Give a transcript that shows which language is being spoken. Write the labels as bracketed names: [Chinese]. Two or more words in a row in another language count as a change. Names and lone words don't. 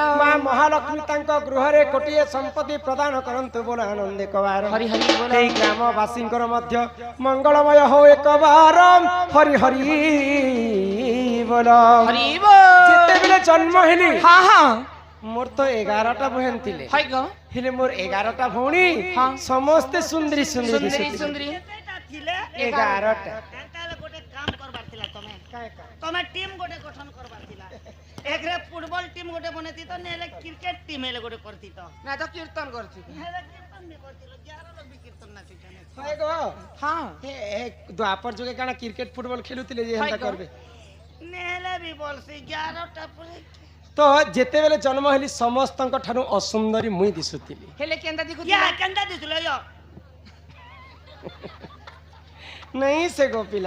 [Odia] ମାଁ ମହାଲକ୍ଷ୍ମୀ ତାଙ୍କ ଗୃହ ରେ କୋଟିଏ ସମ୍ପତ୍ତି ପ୍ରଦାନ କରନ୍ତୁ ବୋଲ ଆନନ୍ଦ କଵାର ହରି ହରି ବୋଲ ଏହି ଗ୍ରାମବାସୀଙ୍କର ମଧ୍ୟ ମଙ୍ଗଳମୟ ହେଉ ଏକ ବାର ହରି ହରି ବୋଲ ହରି ବୋଲ ଯେତେ ବେଳେ ଜନ୍ମ ହେଲି ହଁ ହଁ ମୋର ତ 11ଟା ବହନ ଥିଲେ ହଇ ଗୋ ହେଲେ ମୋର 11ଟା ଭଉଣୀ हाँ। ସମସ୍ତେ ସୁନ୍ଦରୀ ସୁନ୍ଦରୀ सुंदरी दिसुथिले। सुंदरी କେତେଟା ଥିଲେ 11टा ତାହେଲେ ଗୋଟେ କାମ କରିବାର ଥିଲା ତମେ ଟିମ୍ ଗୋଟେ ଗଠନ କରିବାର ଥିଲା ଏକରେ ଫୁଟବଲ୍ ଟିମ୍ ଗୋଟେ ବନେଇତ ତ ନହେଲେ କ୍ରିକେଟ୍ ଟିମ୍ ହେଲେ ଗୋଟେ କରିତ ତ ନା ତ କୀର୍ତ୍ତନ କରିତ ହେଲେ କୀର୍ତ୍ତନ ବି କରନ୍ତିଲୋ 11 ଲୋକ ବି କୀର୍ତ୍ତନ ନାଚି ଜାଣେ ହାୟ ଗୋ हाँ ଏ ଦ୍ୱାପର ଯୁଗେ କାହ୍ନା କ୍ରିକେଟ୍ ଫୁଟବଲ୍ ଖେଳୁଥିଲେ ଯେ हाय हंता गो। करबे ନହେଲେ ବି ବୋଲସି 11ଟା ପୁରେ ତ ଯେତେ ବେଳେ ଜନ୍ମ ହେଲି ସମସ୍ତଙ୍କ ଠାରୁ ଅସୁନ୍ଦରୀ ମୁଁ ଦିଶୁଥିଲି ହେଲେ କେଣ୍ଡା ଦିଖୁ ୟା କେଣ୍ଡା ଦିଶଲୋ ୟୋ ନାହିଁ ସେ ଗୋପିଲା